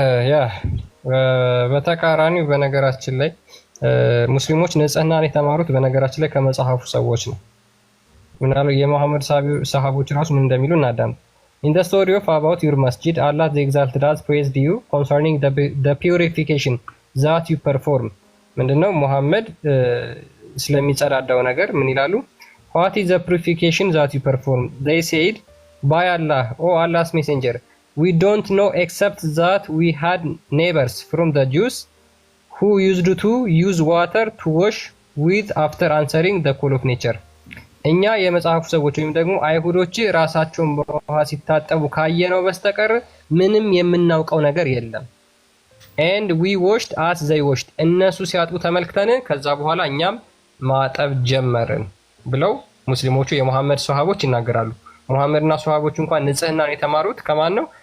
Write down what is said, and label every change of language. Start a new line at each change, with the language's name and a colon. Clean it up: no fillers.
Amharic: ያ በተቃራኒው በነገራችን ላይ ሙስሊሞች ንጽህናን የተማሩት በነገራችን ላይ ከመጽሐፉ ሰዎች ነው። ምናለው የመሐመድ ሰሃቦች ራሱ ምን እንደሚሉ እናዳም።
English: In the story of about your masjid, Allah the Exalted has praised you concerning the purification that you perform.
Amharic: ምንድነው ሙሐመድ ስለሚጸዳዳው ነገር ምን ይላሉ?
English: What is the purification that you perform? They said, by Allah, oh Allah's messenger, we don't know except that we had neighbors from the Jews who used to use water to wash with after answering the call of nature.
Amharic: እኛ የመጽሐፉ ሰዎች ወይም ደግሞ አይሁዶች ራሳቸውን በውሃ ሲታጠቡ ካየነው በስተቀር ምንም የምናውቀው ነገር የለም።
English: and we washed as they washed
Amharic: እነሱ ሲያጥቡ ተመልክተን ከዛ በኋላ እኛም ማጠብ ጀመርን ብለው ሙስሊሞቹ የሙሐመድ ሱሐቦች ይናገራሉ። ሙሐመድና ሱሐቦቹ እንኳን ንጽህናን የተማሩት ከማን ነው?